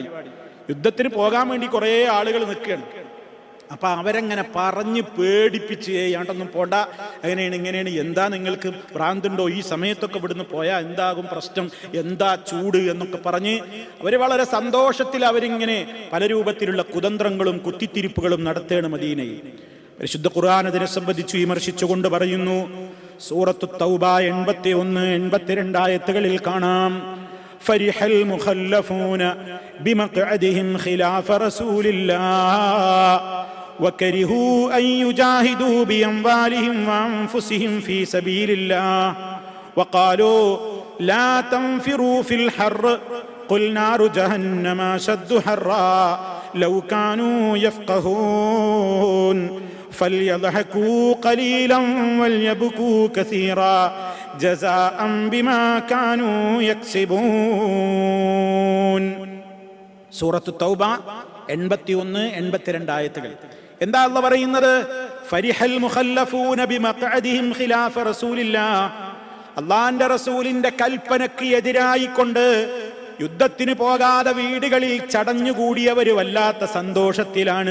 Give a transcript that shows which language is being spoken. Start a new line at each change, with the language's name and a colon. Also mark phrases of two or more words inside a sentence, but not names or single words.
Malayalam: യുദ്ധത്തിന് പോകാൻ വേണ്ടി കുറെ ആളുകൾ നിൽക്കുകയാണ്. അപ്പൊ അവരെങ്ങനെ പറഞ്ഞ് പേടിപ്പിച്ച്, ഏണ്ടൊന്നും പോണ്ട, അങ്ങനെയാണ് ഇങ്ങനെയാണ്, എന്താ നിങ്ങൾക്ക് ഭ്രാന്തുണ്ടോ, ഈ സമയത്തൊക്കെ ഇവിടുന്ന് പോയാൽ എന്താകും പ്രശ്നം, എന്താ ചൂട് എന്നൊക്കെ പറഞ്ഞ് അവര് വളരെ സന്തോഷത്തിൽ അവരിങ്ങനെ പല രൂപത്തിലുള്ള കുതന്ത്രങ്ങളും കുത്തിത്തിരിപ്പുകളും നടത്തുകയാണ് മദീനയിൽ. പരിശുദ്ധ ഖുർആൻ അതിനെ സംബന്ധിച്ച് വിമർശിച്ചുകൊണ്ട് പറയുന്നു. സൂറത്തു തൗബ 81, 82 ആയത്തുകളിൽ കാണാം,
Arabic: فرح المخلفون بمقعدهم خلاف റസൂലില്ലാഹ് وكرهوا أن يجاهدوا بأموالهم وأنفسهم في سبيل الله وقالوا لا تنفروا في الحر قل نار جهنم أشد حرا لو كانوا يفقهون فليضحكوا قليلا وليبكوا كثيرا جزاء بما كانوا يكسبون.
Malayalam: സൂറത്തു തൗബ 81, 82 ആയത്തുകൾ. എന്താ അല്ലാഹ് പറയുന്നത്?
Arabic: فرح المخلفون بمقعدهم خلاف رسول الله,
Malayalam: അല്ലാഹുവിന്റെ റസൂലിന്റെ കൽപ്പനക്ക് എതിരായിക്കൊണ്ട് യുദ്ധത്തിന് പോകാതെ വീടുകളിൽ ചടഞ്ഞുകൂടിയവര് വല്ലാത്ത സന്തോഷത്തിലാണ്.